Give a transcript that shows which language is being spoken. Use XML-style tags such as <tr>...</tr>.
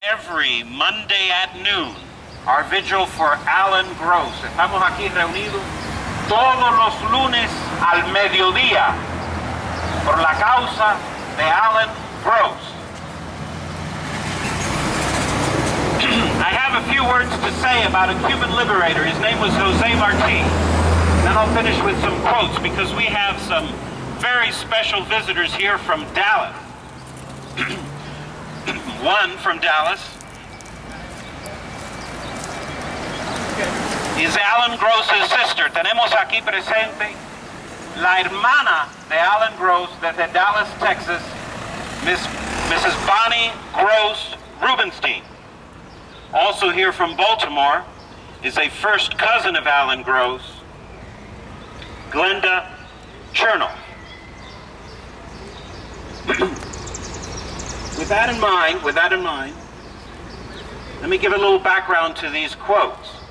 <en>Every Monday at noon, our vigil for Alan Gross.</en> <es>Estamos aquí reunidos todos los lunes al mediodía por la causa de Alan Gross.</es> <en>I have a few words to say about a Cuban liberator. His name was Jose Marti. Then I'll finish with some quotes because we have some very special visitors here from Dallas. One from Dallas is Alan Gross's sister.</en> <es>Tenemos aquí presente la hermana de Alan Gross desde Dallas, Texas, Mrs. Bonnie Gross Rubenstein.</es> <en>Also here from Baltimore is a first cousin of Alan Gross, Glenda Chernoff. With that in mind, let me give a little background to these quotes.</en>